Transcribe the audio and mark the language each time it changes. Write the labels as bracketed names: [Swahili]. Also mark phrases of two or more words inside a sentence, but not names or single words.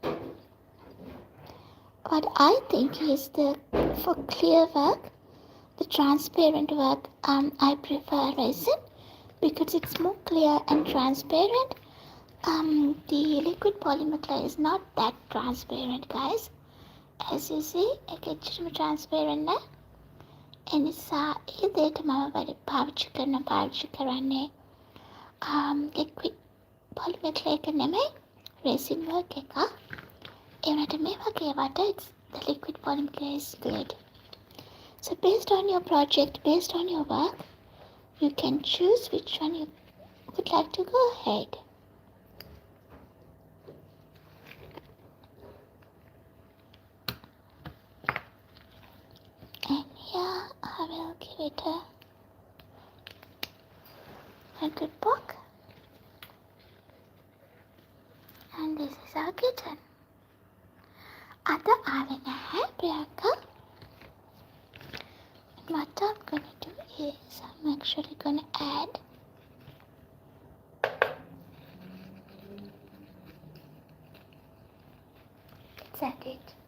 [English] What I think is for clear work, the transparent work, I prefer resin because it's more clear and transparent. The liquid polymer clay is not that transparent, guys. As you see, it's transparent now. [Sinhala] එනිසා ඒ දෙයට මම වැඩි පාවිච්චි කරන්නේ [English] liquid polymer clay [Sinhala] එක නෙමෙයි [English] resin work [Sinhala] එක. ඒ වුණාට මේ වගේ වට [English] the liquid polymer clay is good. So based on your project, based on your work, you can choose which one you would like to go ahead. And here I will give it a good poke. And this is our kitten. [Sinhala] Other ආවේ නැහැ ප්‍රියංකා. [English] What I'm going to do is I'm actually going to add it.